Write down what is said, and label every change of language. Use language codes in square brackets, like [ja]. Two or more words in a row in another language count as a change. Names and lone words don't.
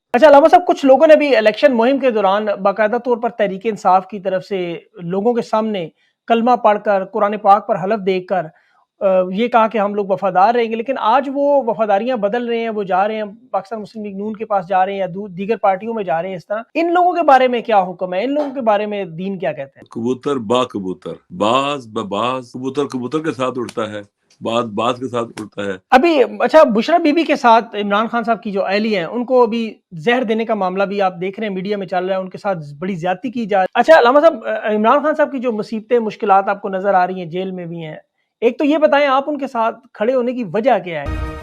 [ur] اچھا علامہ صاحب، کچھ لوگوں نے بھی الیکشن مہم کے دوران باقاعدہ طور پر تحریک انصاف کی طرف سے لوگوں کے سامنے کلمہ پڑھ کر، قرآن پاک پر حلف دے کر یہ کہا کہ ہم لوگ وفادار رہیں گے، لیکن آج وہ وفاداریاں بدل رہے ہیں، وہ جا رہے ہیں پاکستان مسلم لیگ نون کے پاس جا رہے ہیں یا دیگر پارٹیوں میں جا رہے ہیں۔ اس طرح ان لوگوں کے بارے میں کیا حکم ہے؟ ان لوگوں کے بارے میں دین کیا کہتے ہیں؟ [fa] کبوتر با کبوتر، باز بباز، [ur] کبوتر کبوتر کے ساتھ اڑتا ہے، باز باز کے ساتھ اڑتا ہے۔ ابھی اچھا، بشرا بی بی کے ساتھ عمران خان صاحب کی جو اہلی ہیں، ان کو ابھی زہر دینے کا معاملہ بھی آپ دیکھ رہے ہیں میڈیا میں چل رہا ہے، ان کے ساتھ بڑی زیادتی کی جا رہی ہے۔ اچھا علامہ صاحب، عمران خان صاحب کی جو مصیبتیں، مشکلات آپ کو نظر آ رہی ہیں، جیل میں بھی ہیں، ایک تو یہ بتائیں آپ ان کے ساتھ کھڑے ہونے کی وجہ کیا ہے؟